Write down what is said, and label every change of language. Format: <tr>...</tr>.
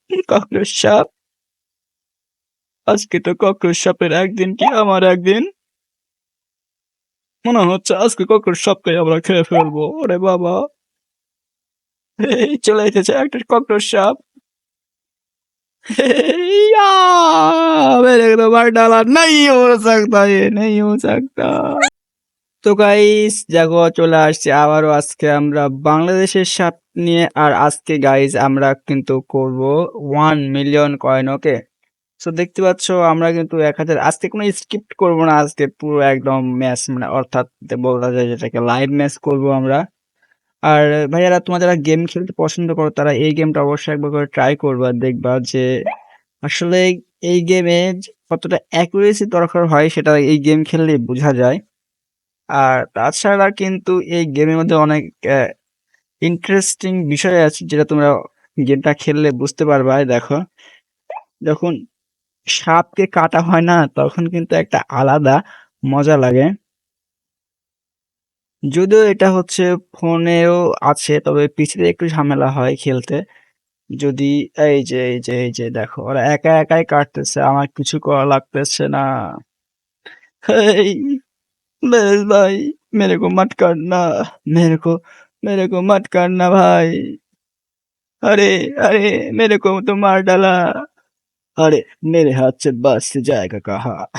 <bn>Cockroach সাপ আজকে তো ককরোচ সাপের একদিন কি আমার একদিন। মনে হচ্ছে আজকে ককরোচ সাপকে আমরা খেয়ে ফেলবো। ওরে বাবা এই চলে এসেছে একটা ককরোচ সাপ।</bn> <hi>या मेरे को तो मार डाला नहीं हो सकता ये नहीं हो सकता।</hi> <bn>তো গাইস দেখো চলে আসছে আবারও আজকে আমরা বাংলাদেশের সাপ নিয়ে আর আজকে গাইস আমরা কিন্তু করব 1 মিলিয়ন কয়েন ওকে। সো দেখতে পাচ্ছ আমরা কিন্তু 1000 আজকে কোনো স্ক্রিপ্ট করব না আজকে পুরো একদম ম্যাচ মানে অর্থাৎ বলা যায় যেটাকে লাইভ ম্যাচ করব আমরা। আর ভাইয়ারা তোমরা যারা গেম খেলতে পছন্দ করো তারা এই গেমটা অবশ্যই একবার করে ট্রাই করবা দেখবা যে আসলে এই গেমে কতটা অ্যাকুরেসি দরকার হয় সেটা এই গেম খেললেই বোঝা যায়। আর তাছাড়া কিন্তু এই গেমের মধ্যে অনেক ইন্টারেস্টিং বিষয় আছে যেটা তোমরা গেমটা খেললে বুঝতে পারবা। দেখো যখন সাপকে কাটা হয় না তখন কিন্তু একটা আলাদা মজা লাগে। যদিও এটা হচ্ছে ফোনেও আছে তবে পিসিতে একটু ঝামেলা হয় খেলতে। যদি এই যে দেখো ওরা একা একাই কাটতেছে আমার কিছু করা লাগতেছে না। হেই বেশ ভাই</bn> <hi>मेरे को मत करना मेरे को मत करना भाई। अरे अरे मेरे को तो मार डाला। अरे मेरे हाथ से बच से जाएगा कहा।</hi>